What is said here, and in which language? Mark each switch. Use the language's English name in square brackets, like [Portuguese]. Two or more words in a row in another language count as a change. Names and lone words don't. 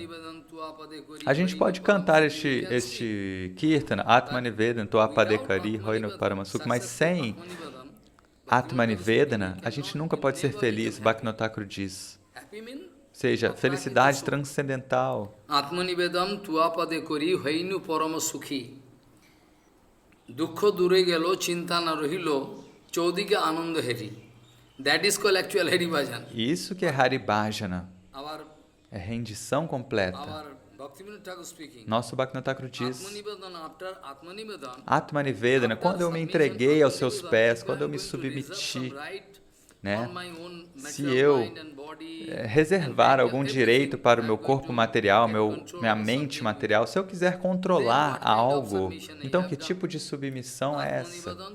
[Portuguese] A gente pode cantar este Kirtana, [Bangla] আত্মনিবেদন, তুয়াপদেকরি, রইনু পরমসুখ, [Portuguese] mas sem Atmanivedana, a gente nunca pode ser feliz, Bhaktivinoda Thakur diz. seja, felicidade transcendental. [Bangla] আত্মনিবেদন তুয়াপদে করি হইনু পরম সুখী. দুঃখ দূরে গেল চিন্তা না রহিল চৌদিকে আনন্দ হেরি. [English] That is called actual Hari Bhajan. [Portuguese] Isso que é Hari Bhajana. É rendição completa. Nosso Bhaktivinoda Thakur diz, Atmanivedana, quando eu me entreguei aos seus pés, quando eu me submeti, né? Se eu reservar algum direito para o meu corpo material, minha mente material, se eu quiser controlar algo, então que tipo de submissão é essa?